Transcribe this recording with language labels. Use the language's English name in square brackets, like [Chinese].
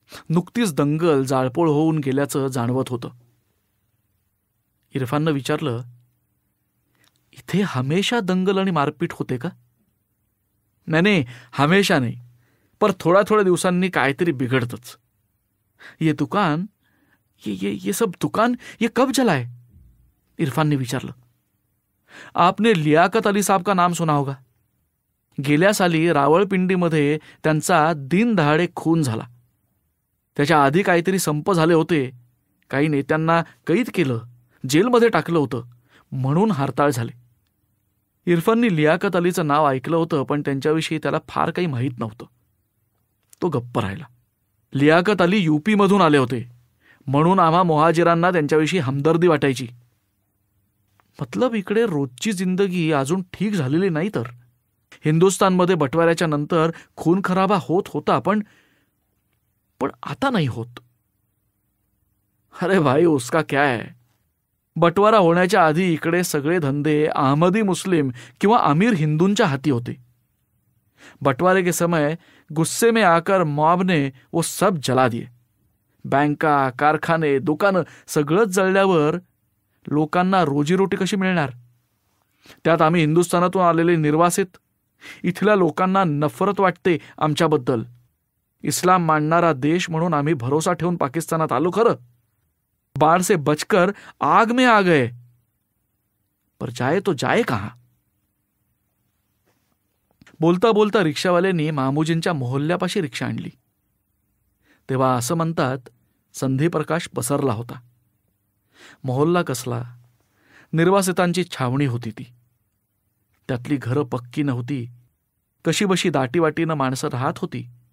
[Marathi] नुकतीच दंगल जाळपोळ होऊन गेल्याचं जाणवत होतं. इरफाननं विचारलं, इथे हमेशा दंगल आणि मारपीट होते का? नाही, हमेशा नाही, पर थोड्या दिवसांनी काहीतरी बिघडतच. [Hindi] ये दुकान, ये सब दुकान, ये कब जलाय? [Marathi] इरफानने विचारलं. [Hindi] आपने लियाकत अली साहब का नाम सुना होगा. [Marathi] गेल्या साली रावळपिंडीमध्ये त्यांचा दिनदहाडे खून झाला. त्याच्या आधी काहीतरी संप झाले होते. काही नेत्यांना कैद केलं, जेलमध्ये टाकलं होतं, म्हणून हरताळ झाले. इरफाननी लियाकत अलीचं नाव ऐकलं होतं, पण त्यांच्याविषयी त्याला फार काही माहीत नव्हतं. तो गप्प राहिला. लियाकत अली UP मधून आले होते, म्हणून आम्हा मोहाजिरांना त्यांच्याविषयी हमदर्दी वाटायची. मतलब इकडे रोजची जिंदगी अजून ठीक झालेली नाही तर. हिंदुस्थानमध्ये बटवाऱ्याच्या नंतर खून खराबा होत होता, पण आता नाही होत. [Hindi] अरे भाई, उसका क्या है. [Marathi] बटवारा होण्याच्या आधी इकडे सगळे धंदे अहमदी मुस्लिम किंवा अमीर हिंदूंच्या हाती होते. [Hindi] बंटवारे के समय गुस्से में आकर मॉब ने वो सब जला दिए. [Marathi] बँका, कारखाने, दुकानं सगळंच जळल्यावर लोकांना रोजीरोटी कशी मिळणार. त्यात आम्ही हिंदुस्थानातून आलेले निर्वासित. इथल्या लोकांना नफरत वाटते आमच्याबद्दल. इस्लाम मानणारा देश म्हणून आम्ही भरोसा ठेवून पाकिस्तानात आलो खरं. [Hindi] बाढ़ से बचकर आग में आ गए, पर जाए तो जाए कहां. [Marathi] बोलता बोलता रिक्षावाल्यांनी मामूजींच्या मोहल्ल्यापाशी रिक्षा आणली. तेव्हा असं म्हणतात, संधीप्रकाश पसरला होता. मोहल्ला कसला, निर्वासितांची छावणी होती ती. त्यातली घरं पक्की नव्हती. कशीबशी दाटीवाटीनं माणसं राहत होती.